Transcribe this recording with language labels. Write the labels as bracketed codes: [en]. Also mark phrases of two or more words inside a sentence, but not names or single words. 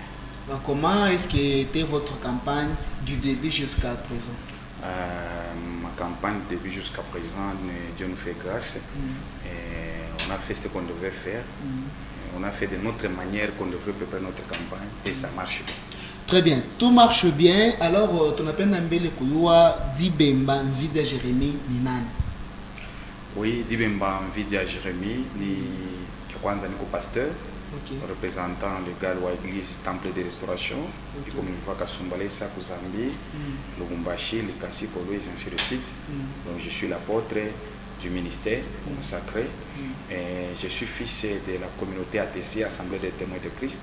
[fr] Comment est-ce qu'était votre campagne du début jusqu'à présent? Ma campagne du début jusqu'à présent, Dieu nous fait grâce. Et on a fait ce qu'on devait faire. On a fait de notre manière qu'on devrait préparer notre campagne et ça marche bien. Très bien, tout marche bien. Alors, tu appelles Nambele Kouyoua, Dibemba Nvidia Jérémy, Ninan. Oui, Dibemba Nvidia Jérémy, [sw] ni kwanza niko pasteur. [fr] Okay. Représentant le Galwa Église Temple de Restauration, du communauté Kasumbalesa, Kuzambi, Lubumbashi, le Kassi, Polo, et ainsi de suite. Donc je suis l'apôtre du ministère consacré. Et je suis fils de la communauté ATC, Assemblée des témoins de Christ.